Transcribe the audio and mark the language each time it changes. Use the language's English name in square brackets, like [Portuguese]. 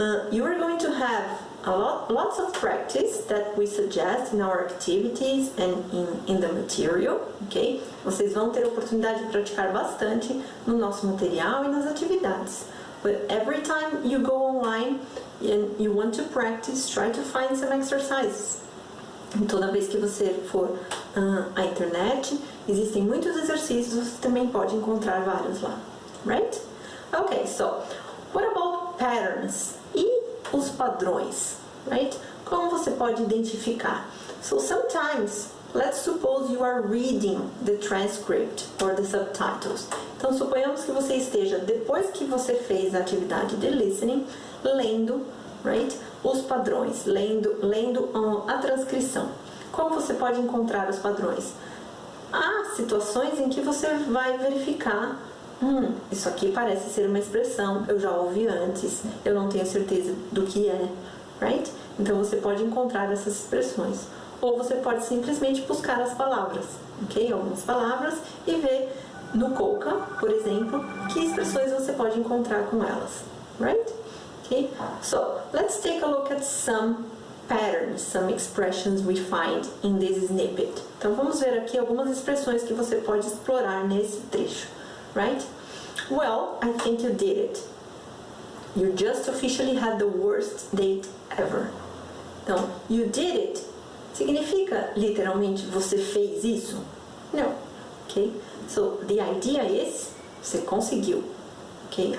[English] You are going to have lots of practice that we suggest in our activities and in the material, ok? [Portuguese] Vocês vão ter a oportunidade de praticar bastante no nosso material e nas atividades. [English] But every time you go online and you want to practice, try to find some exercises. [Portuguese] E toda vez que você for à internet, existem muitos exercícios, você também pode encontrar vários lá, right? [English] Okay, so what about patterns? [Portuguese] E os padrões, right? Como você pode identificar? [English] So sometimes, let's suppose you are reading the transcript or the subtitles. [Portuguese] Então, suponhamos que você esteja, depois que você fez a atividade de listening, lendo, right? Os padrões, lendo a transcrição. Como você pode encontrar os padrões? Há situações em que você vai verificar, isso aqui parece ser uma expressão, eu já ouvi antes, eu não tenho certeza do que é, right? Então você pode encontrar essas expressões. Ou você pode simplesmente buscar as palavras, ok? Algumas palavras e ver no Colca, por exemplo, que expressões você pode encontrar com elas, right? Okay? [English] So, let's take a look at some patterns, some expressions we find in this snippet. [Portuguese] Então vamos ver aqui algumas expressões que você pode explorar nesse trecho, right? [English] Well, I think you did it. You just officially had the worst date ever. [Portuguese] Então, [English] you did it [Portuguese] significa literalmente você fez isso? Não, ok? [English] So, the idea is [Portuguese] você conseguiu, ok?